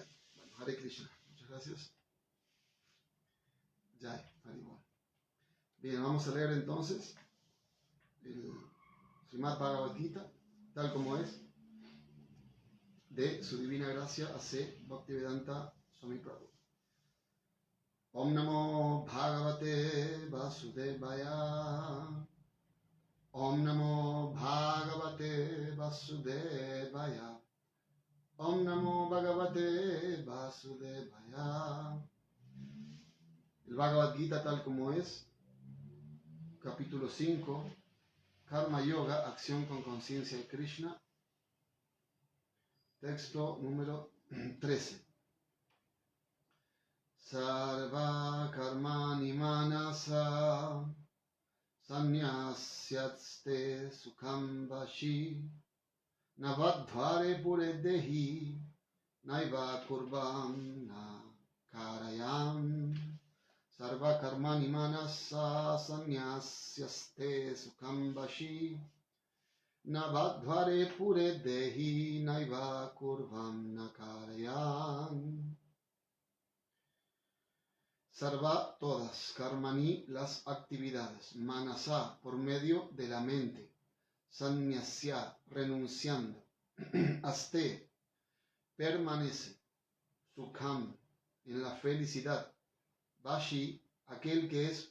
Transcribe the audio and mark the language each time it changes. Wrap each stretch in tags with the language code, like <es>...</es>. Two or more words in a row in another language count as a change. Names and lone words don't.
<es>Bueno, Hare Krishna. Muchas gracias. Jai, Haribol. Bien, vamos a leer entonces el Srimad Bhagavad Gita, tal como es, de su divina gracia A.C.</es> <sa>Bhaktivedanta Swami Prabhu. ॐ नमो भगवते वासुदेवाय. ॐ नमो भगवते वासुदेवाय. ॐ नमो भगवते वासुदेवाय.</sa> <es>El Bhagavad Gita tal como es, capítulo 5, Karma Yoga, acción con conciencia de Krishna, texto número 13.</es> <sa>सर्व कर्माणि मनसा संन्यस्यात्स्ते सुखं वशी नवद्वारे पुरे देही नैव कुर्वम् न कारयम्. सर्व कर्माणि मनसा संन्यस्यास्ते सुखं वशी नवद्वारे पुरे देही नैव कुर्वम् न कारयम्. Sarva,</sa> <es>todas, karmani, las actividades, manasa, por medio de la mente, sannyasya, renunciando, aste, permanece, sukham, en la felicidad, vashi, aquel que es</es>